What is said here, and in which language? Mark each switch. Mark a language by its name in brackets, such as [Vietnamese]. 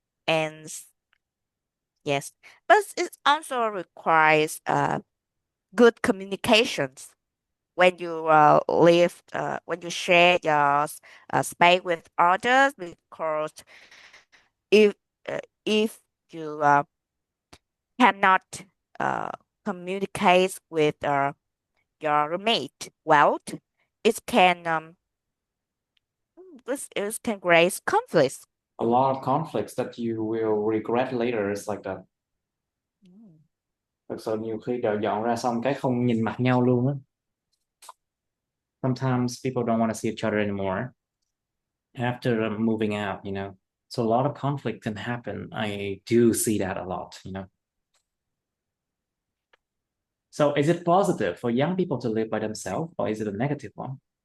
[English] and yes, but it also requires good communications when you live when you share your space with others because if if you cannot uh, communicate with your roommate well, it can this can raise conflicts. A lot of conflicts that you will regret later. It's like that. Mm. [Vietnamese] Thật sự nhiều khi đợi dọn ra xong cái không nhìn mặt nhau luôn á. [English] Sometimes people don't want to see each other anymore after moving out. So a lot of conflict can happen. I do see that a lot. So is it positive for young people to live by themselves, or is it a negative one?